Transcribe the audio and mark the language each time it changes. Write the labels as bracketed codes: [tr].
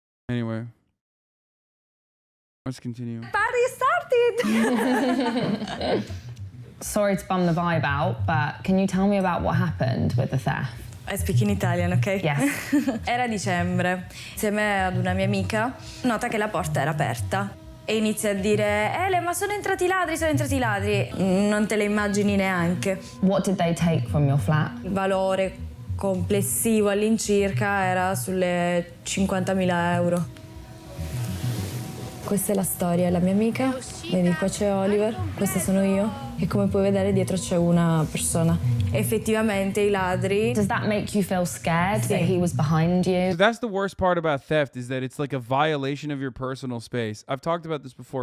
[en] Anyway. Let's continue. Party started! Sorry to bum the vibe out, but can you tell me about what happened with the theft? I speak in Italian, ok? Yes. [it] Era dicembre, insieme ad una mia amica, nota che la porta era aperta e inizia a dire Ele, ma sono entrati i ladri, non te le immagini neanche. [en] What did they take from your flat? [it] Il valore complessivo all'incirca era sulle 50.000 euro. Questa è la storia, la mia amica, vedi qua c'è Oliver, questa sono io e come puoi vedere dietro c'è una persona. Effettivamente i ladri. [en] Does that make you feel scared that he was behind you? So that's the worst part about theft, is that it's like a violation of your personal space. I've talked about this before.